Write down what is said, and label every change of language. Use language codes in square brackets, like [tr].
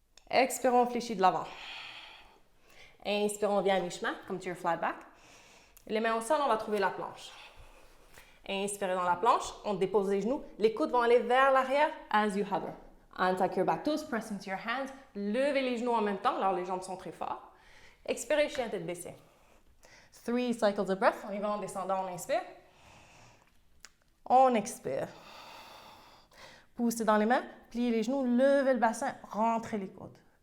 [fr] Expire, on fléchit de l'avant. Inspire, on vient à mi-chemin, [en] come to your flat back. [fr] Les mains au sol, on va trouver la planche. Inspirez dans la planche, on dépose les genoux. Les coudes vont aller vers l'arrière [en] as you hover. Untuck your back toes, press into your hands. [fr] Levez les genoux en même temps, alors les jambes sont très fortes. Expirez, chien tête baissée. [en] 3 cycles of breath. [fr] On y va en descendant, on inspire. On expire. Poussez dans les mains, pliez les genoux, levez le bassin, rentrez les coudes.